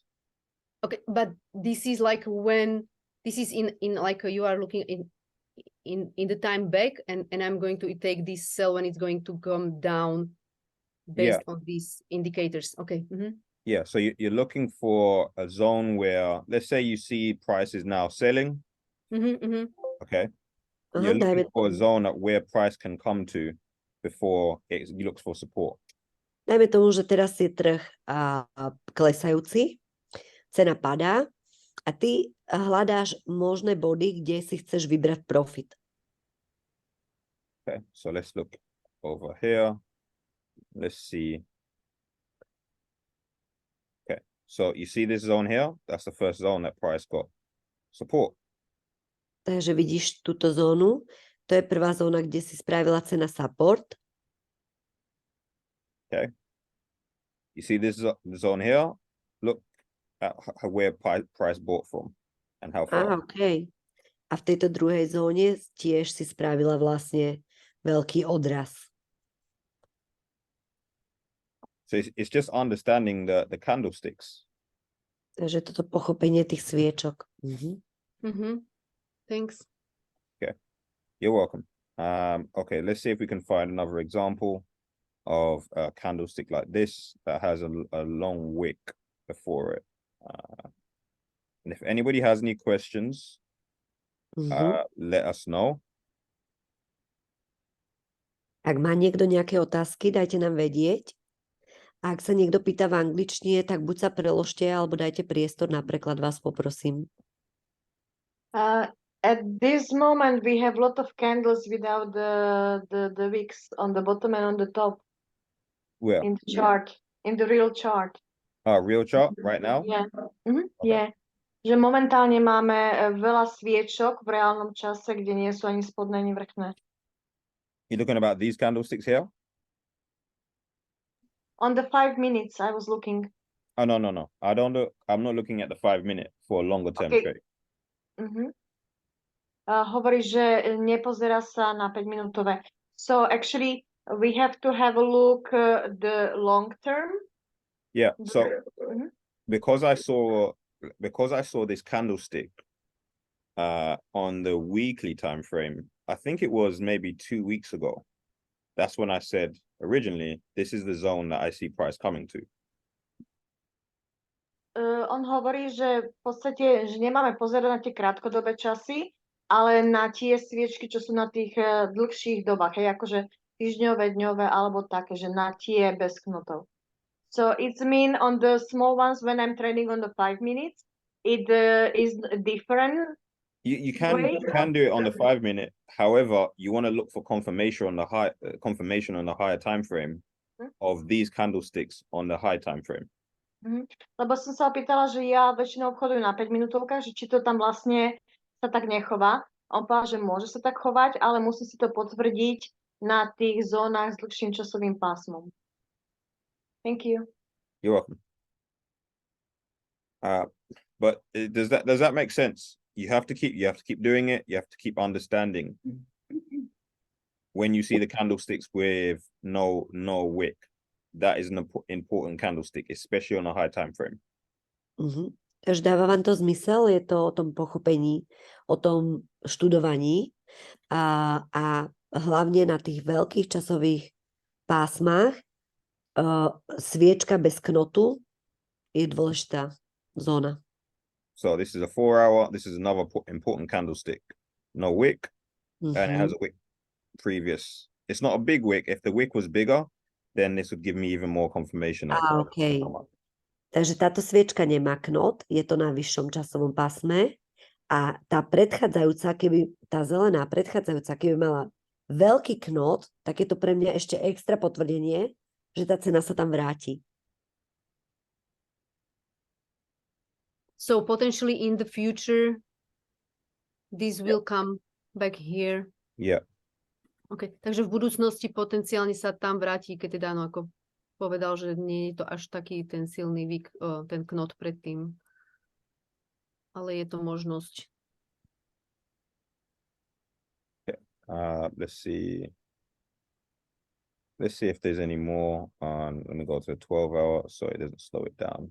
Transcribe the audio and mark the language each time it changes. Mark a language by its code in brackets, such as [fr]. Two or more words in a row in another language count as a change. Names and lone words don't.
[en] Okay, but this is like when this is in like you are looking in the time back, and I'm going to take this sell when it's going to come down based on these indicators. Okay. Mhm. yeah, so you're looking for a zone where, let's say you see prices now selling, Mhm, mhm. okay? Aha, You're [sk] dajme [en] looking for a zone at where price can come to before it looks for support. [sk] Dajme tomu, že teraz je trh klesajúci, cena padá a ty hľadáš možné body, kde si chceš vybrať profit. [en] Okay, so let's look over here. Let's see. Okay, so you see this zone here? That's the first zone that price got support. [sk] Takže vidíš túto zónu, to je prvá zóna, kde si spravila cena support. [en] Okay. You see this zone here? Look at where price bought from and how far. OK. [sk] A v tejto druhej zóne tiež si spravila vlastne veľký odraz. [en] So it's just understanding the candlesticks. [sk] Takže toto pochopenie tých sviečok. Mhm. [en] Mhm. Thanks. You're welcome. Okay, let's see if we can find another example of a candlestick like this that has a long wick before it. And if anybody has any questions, let us know. [sk] Ak má niekto nejaké otázky, dajte nám vedieť. A ak sa niekto pýta v angličtine, tak buď sa preložte, alebo dajte priestor na preklad, vás poprosím. [en] At this moment, we have a lot of candles without the wicks on the bottom and on the top Where? in the chart, in the real chart. Real chart right now? Yeah. Mhm, Okay. yeah. [sk] Že momentálne máme veľa sviečok v reálnom čase, kde nie sú ani spodné, ani vrchné. [en] You're looking about these candlesticks here? On the 5 minutes, I was looking. Oh, no. I'm not looking at the 5 minute for a longer term Okay. trade. Mhm. [sk] Hovorí, že nepozerá sa na 5-minútové. [en] So actually, we have to have a look the long term. Yeah, so Mhm. because I saw this candlestick on the weekly time frame, I think it was maybe 2 weeks ago. That's when I said originally, this is the zone that I see price coming to. [sk] On hovorí, že v podstate, že nemáme pozerať na tie krátkodobé časy, ale na tie sviečky, čo sú na tých dlhších dobách, hej, akože týždňové, dňové, alebo také, že na tie bez knotov. [en] So it's mean on the small ones when I'm trading on the 5 minutes, it is different You Wait. can do it on the 5 minute. However, you want to look for confirmation on the higher time frame of these candlesticks on the high time frame. [sk] Lebo som sa opýtala, že ja väčšinou obchodujem na 5 minútovkách, že či to tam vlastne sa tak nechová. On povedal, že môže sa tak chovať, ale musí si to potvrdiť na tých zónach s dlhším časovým pásmom. [en] Thank you. You're welcome. But does that make sense? You have to keep doing it. You have to keep understanding. When you see the candlesticks with no wick, that is an important candlestick, especially on a high time frame. [sk] Takže dáva vám to zmysel, je to o tom pochopení, o tom študovaní a hlavne na tých veľkých časových pásmach sviečka bez knotu je dôležitá zóna. [en] So this is a 4 hour, this is another important candlestick. No wick, and it has a wick previous. It's not a big wick. If the wick was bigger, then this would give me even more confirmation. Okay. [sk] Takže táto sviečka nemá knot, je to na vyššom časovom pásme a tá predchádzajúca, tá zelená predchádzajúca, keby mala veľký knot, tak je to pre mňa ešte extra potvrdenie, že tá cena sa tam vráti. [en] So potentially in the future, this will come back here. Yeah. Okay. [sk] Takže v budúcnosti potenciálne sa tam vráti, keď teda ako povedal, že nie je to až taký ten silný ten knot predtým. Ale je to možnosť. [en] Okay. Let's see if there's any more. Let me go to the 12 hour so it doesn't slow it down.